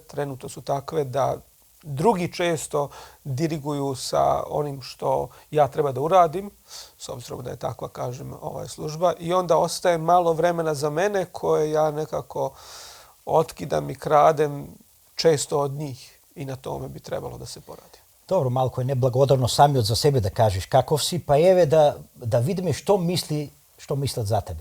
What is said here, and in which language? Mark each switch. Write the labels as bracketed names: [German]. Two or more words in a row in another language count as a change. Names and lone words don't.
[Bosnian] Trenutno su takve da drugi često diriguju sa onim što ja treba da uradim, s obzirom da je takva, kažem, služba. I onda ostaje malo vremena za mene koje ja nekako otkidam i kradem često od njih. I na tome bi trebalo da se poradi. [Macedonian] Добро, малку е неблагодарно самиот за себе да кажеш каков си, па еве да видиме што мислат за тебе.